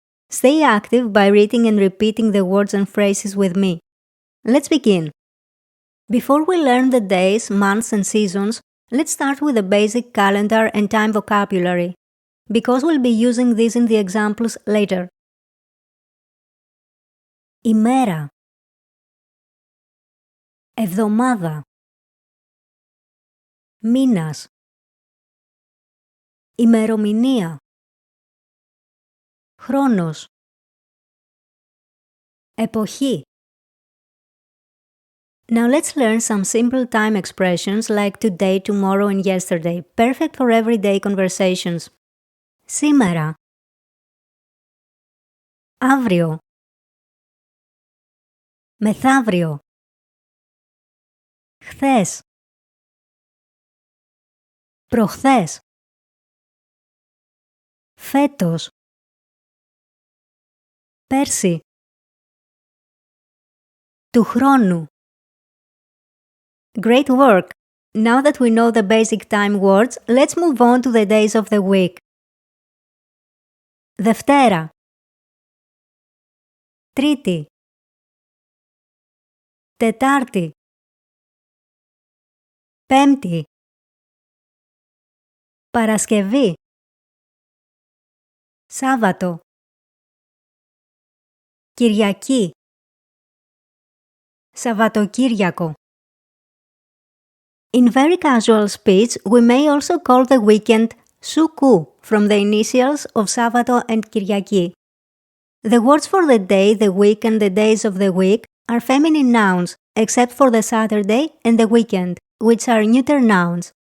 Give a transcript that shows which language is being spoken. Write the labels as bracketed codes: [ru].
[en] Stay active by reading and repeating the words and phrases with me. Let's begin. Before we learn the days, months, and seasons, let's start with the basic calendar and time vocabulary, because we'll be using these in the examples later. [el] Ημέρα, εβδομάδα, μήνας, ημερομηνία, χρόνος, εποχή. [en] Now let's learn some simple time expressions like today, tomorrow and yesterday, perfect for everyday conversations. [el] Σήμερα, αύριο, μεθαύριο, χθες, προχθές, φέτος, πέρσι, του χρόνου. [en] Great work! Now that we know the basic time words, let's move on to the days of the week. [el] Δευτέρα, Τρίτη, Τετάρτη, Πέμπτη, Παρασκευή, Σάββατο, Κυριακή, Σαββατοκύριακο. [en] In very casual speech, we may also call the weekend Suku from the initials of Savato and Kyriaki. The words for the day, the week, and the days of the week are feminine nouns, except for the Saturday and the weekend, which are neuter nouns.